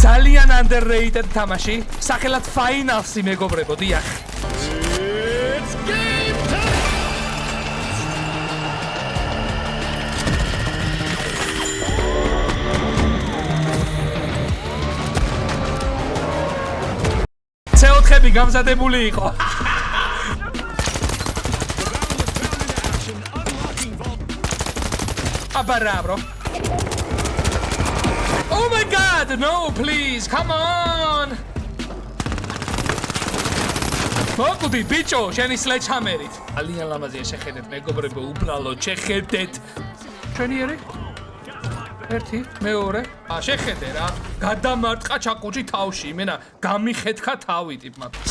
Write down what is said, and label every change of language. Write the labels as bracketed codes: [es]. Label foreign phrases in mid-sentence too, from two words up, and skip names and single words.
[ka] ძალიან underrated თამაში, სახელად Finals-ი მეგობრებო, დიახ. [en] It's game time! [ka] C4-ები გამზადებული იყო. Abara, bro. [en] Oh my god, no, please, come on! [ka] მოკვდი, ბიჭო, შენი sledgehammer-ით. ძალიან ლამაზია შეხედეთ, მეგობრებო, უბრალოდ შეხედეთ. ჩვენი ერი? ერთი, მეორე. შეხედე რა. გადამარტყა ჩაკუჭი თავში, იმენა გამიხეთქა თავი ტიპმა.